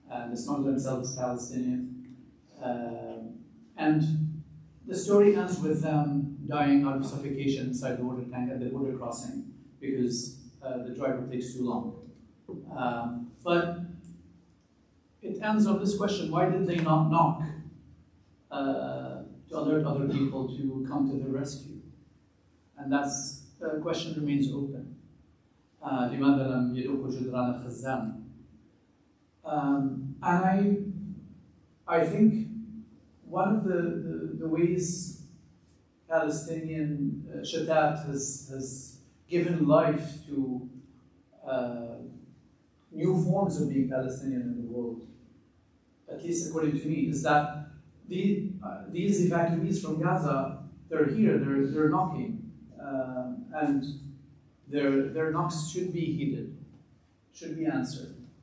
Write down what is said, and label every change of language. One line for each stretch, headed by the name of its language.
English: The smuggler himself is Palestinian. And the story ends with them dying out of suffocation inside the water tank at the border crossing because the driver takes too long. But it ends on this question: why did they not knock to alert other people to come to the rescue? And that's the question remains open.
Arabic: لماذا لم يدقوا جدران الخزان?
English: And I think one of the ways Palestinian Shatat has given life to new forms of being Palestinian in the world, at least according to me, is that these evacuees from Gaza, they're here, they're knocking, and their knocks should be heeded, should be answered.